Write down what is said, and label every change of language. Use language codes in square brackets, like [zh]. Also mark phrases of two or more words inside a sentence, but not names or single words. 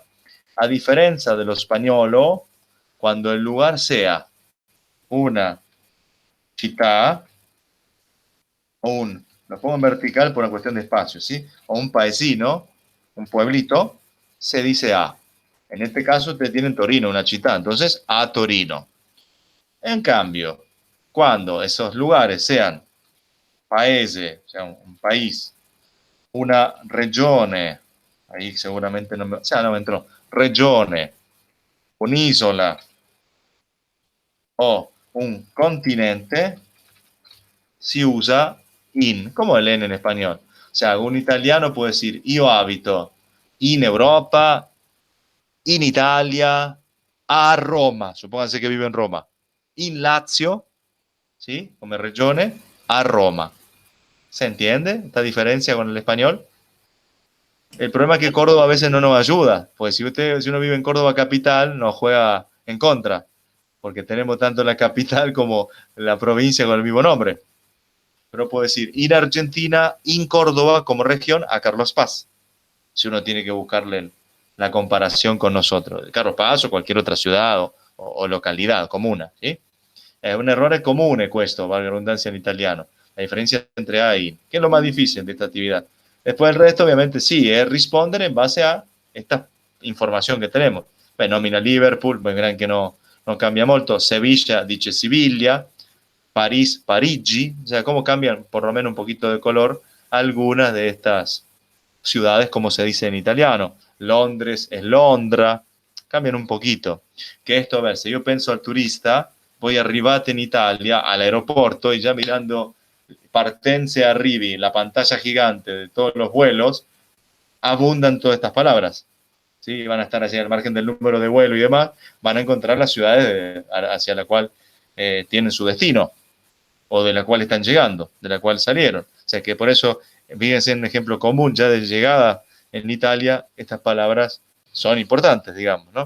[es] A diferencia de lo español, cuando el lugar sea una città o lo pongo en vertical por una cuestión de espacio, ¿sí? O [it] un paesino, [es] un pueblito, se dice a. En este caso ustedes tienen Torino, [it] una città, [es] entonces a Torino. En cambio, cuando esos lugares sean paese, o sea, un país, [it] una regione, [es] ahí seguramente no me, o sea, no me entró, [it] regione, un'isola o un continente, si usa in, [es] como el en español. O sea, un italiano puede decir [it] io abito in Europa, in Italia, a Roma, [es] supónganse que vive en Roma, [it] in Lazio, [es] ¿sí? Como regione, a Roma. ¿Se entiende esta diferencia con el español? El problema es que Córdoba a veces no nos ayuda, pues si uno vive en Córdoba capital, nos juega en contra, porque tenemos tanto la capital como la provincia con el mismo nombre. Pero puedo decir ir a Argentina, [it] in Córdoba [es] como región, a Carlos Paz, si uno tiene que buscarle la comparación con nosotros, Carlos Paz o cualquier otra ciudad o localidad, comuna, ¿sí? [it] Es un errore comune questo, [es] valga la redundancia en italiano, la diferencia entre A y in, que es lo más difícil de esta actividad. Después el resto, obviamente, sí, es responder en base a esta información que tenemos. [it] Beh, nomina Liverpool, [es] verán que no cambia molto, Sevilla dice Siviglia, París, Parigi, o sea, cómo cambian por lo menos un poquito de color algunas de estas ciudades, como se dice en italiano. Londres es Londra, cambian un poquito. Que esto, a ver, si yo pienso al turista, [it] voi arrivate in Italia, all'aeroporto, [es] y ya mirando [it] partenze arrivi, [es] la pantalla gigante de todos los vuelos, abundan todas estas palabras. ¿Sí? Van a estar hacia el margen del número de vuelo y demás, van a encontrar las ciudades hacia la cual tienen su destino, o de la cual están llegando, de la cual salieron. O sea que por eso fíjense en un ejemplo común, ya de llegada en Italia, estas palabras son importantes, digamos, ¿no?